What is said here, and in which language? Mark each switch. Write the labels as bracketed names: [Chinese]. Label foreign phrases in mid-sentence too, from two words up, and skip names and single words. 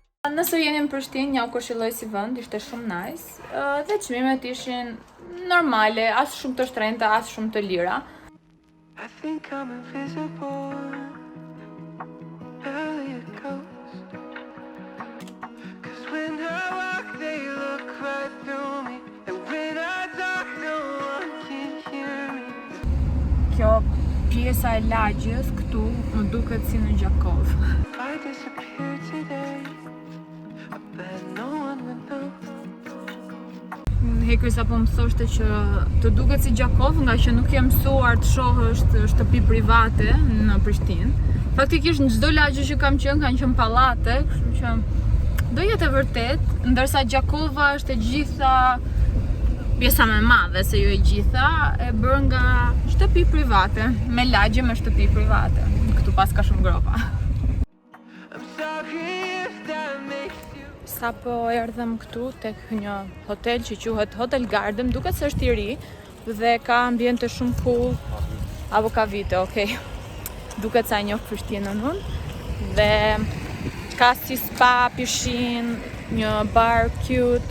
[Albanian] nëse jeni në Prishtinë, ja u këshilloj si vend, ishte shumë nice. Dhe çmimet ishin normale, as shumë të shtrenjta, as shumë të lira. [English] I think I'm invisible. Barely a ghost. 'Cause when I walk, they look right through me. And when I talk, no one can hear me. [Albanian] Kjo pjesa e lagjës këtu më duket si në Gjakov. [English] If I disappear today, I bet no one would know. [Albanian] Hekri sa po mësoshte që të duket si Gjakov, nga që nuk je mësuar të shohësh shtëpi private në Prishtinë. Faktikisht në çdo lagje që kam qenë kanë qenë pallate, kështu që do jetë e vërtet, ndërsa Gjakova është e gjitha, pjesa më e madhe se jo e gjitha, e bërë nga shtëpi private, me lagje me shtëpi private. Këtu pas ka shumë gropa. [English] I'm sorry if that makes you. [Albanian] Sa po erdhëm këtu tek një hotel që quhet Hotel Garden, duket se është i ri dhe ka ambiente shumë cool, apo ka vite, okay. Duket sa e njoh Prishtinën unë. Dhe ka si spa, pishin, një bar cute.